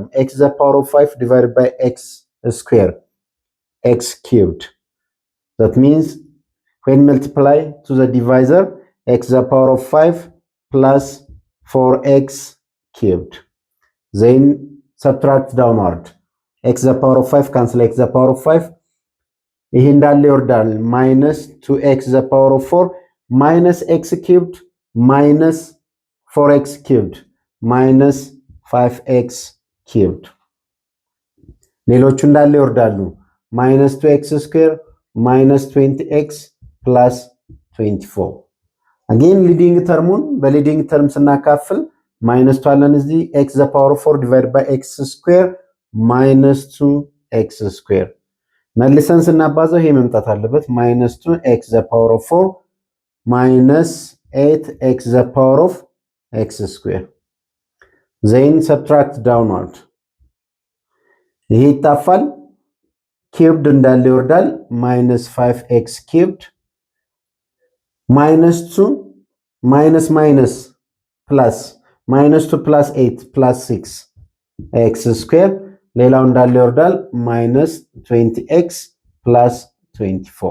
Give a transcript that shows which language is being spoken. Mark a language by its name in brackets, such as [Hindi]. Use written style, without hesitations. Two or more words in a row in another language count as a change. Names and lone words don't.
[English] X to the power of 5 divided by x squared, x cubed. That means when multiply to the divisor, x to the power of 5 plus 4x cubed. Then subtract downward. X to the power of 5 cancel x to the power of 5. [Amharic] ይሄ እንዳለ ይወርዳል። [English] minus 2x to the power of 4 minus x cubed minus 4x cubed minus 5x cubed. [Amharic] ሌሎቹ እንዳለ ይወርዳሉ። [English] minus 2x squared minus 20x plus 24. Again leading termun በleading term ስናካፍል minus 2 [Amharic] አለን እዚህ, [English] x to the power of 4 divided by x squared minus 2x squared. [Amharic] መልሰን ስናባዛው ይሄ መምጣት አለበት, [English] minus 2x to the power of 4 minus 8x to the power of x squared. Then subtract downward. [Amharic] ይሄ ይጣፋል, [English] cubed [Amharic] እንዳለ ይወርዳል, [English] minus 5x cubed minus 2 minus minus plus minus 2 plus 8 plus 6x squared, [Amharic] ሌላው እንዳለ ይወርዳል, [English] minus 20x plus 24.